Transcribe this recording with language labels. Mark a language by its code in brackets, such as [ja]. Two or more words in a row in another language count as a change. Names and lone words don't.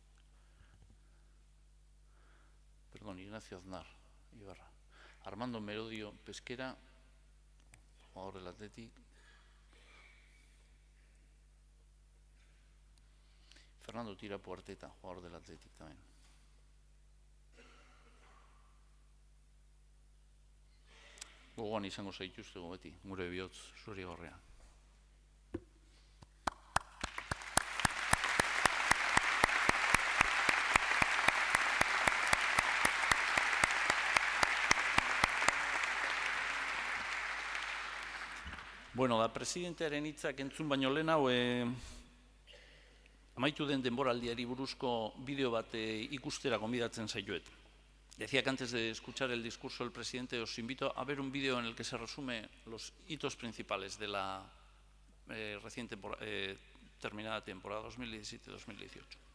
[es] Perdón, Ignacio Aznar Ibarra. Armando Merodio Pesquera, jugador del Athletic. Fernando Tirapo Arteta, jugador del Athletic también. [eu] Gogoan izango zaituztego beti, gure bihotz zuri-gorria. Bueno, da presidentearen hitzak entzun baino lehenago, amaitu den denboraldiari buruzko bideo bat ikustera gonbidatzen zaituet. [es] Decía que antes de escuchar el discurso del presidente os invito a ver un vídeo en el que se resume los hitos principales de la recién terminada temporada 2017-2018.